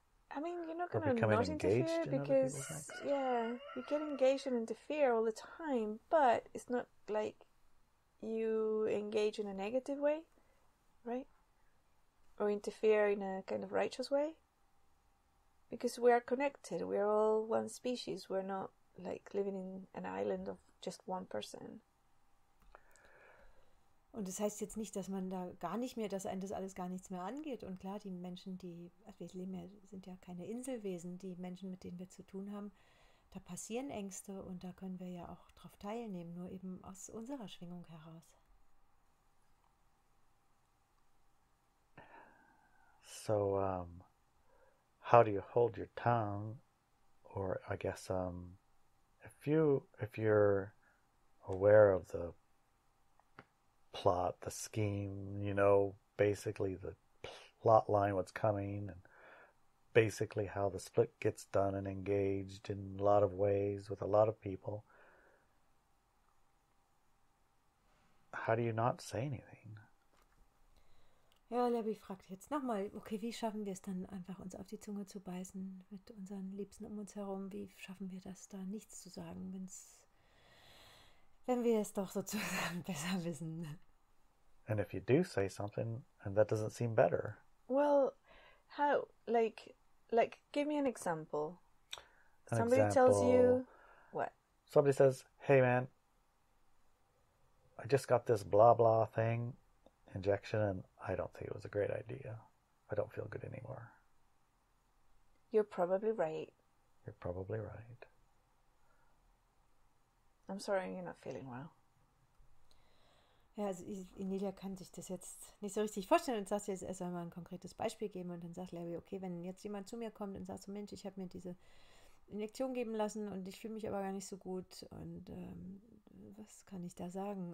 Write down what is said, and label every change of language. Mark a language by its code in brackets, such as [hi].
[en] I mean, you're not going to not interfere because, you get engaged and interfere all the time, but it's not like you engage in a negative way, right? Or interfere in a kind of righteous way. Because we are connected. We're all one species. We're not like living in an island of just one person. [de] Und das heißt jetzt nicht, dass man da gar nicht mehr, dass einen das alles gar nichts mehr angeht. Und klar, die Menschen, wir leben ja, sind ja keine Inselwesen, die Menschen, mit denen wir zu tun haben, da passieren Ängste und da können wir ja auch drauf teilnehmen, nur eben aus unserer Schwingung heraus. [en] So, how do you hold your tongue? Or I guess, if you're aware of the plot, the scheme, you know, basically the plot line, what's coming, and basically how the split gets done and engaged in a lot of ways with a lot of people, how do you not say anything? [de] Ja, Levi fragt jetzt nochmal, okay, wie schaffen wir es dann einfach, uns auf die Zunge zu beißen mit unseren Liebsten um uns herum? Wie schaffen wir das, da nichts zu sagen, wenn wir es doch sozusagen besser wissen? [en] And if you do say something and that doesn't seem better? Well, how? Like, give me an example. Somebody tells you, what? Somebody says, hey man, I just got this blah blah thing, injection, and I don't think it was a great idea. I don't feel good anymore. You're probably right. You're probably right. I'm sorry you're not feeling well. [de] Ja, also Inelia kann sich das jetzt nicht so richtig vorstellen und sagt jetzt erst einmal ein konkretes Beispiel geben und dann sagt Larry, okay, wenn jetzt jemand zu mir kommt und sagt so, Mensch, ich habe mir diese Injektion geben lassen und ich fühle mich aber gar nicht so gut und was kann ich da sagen?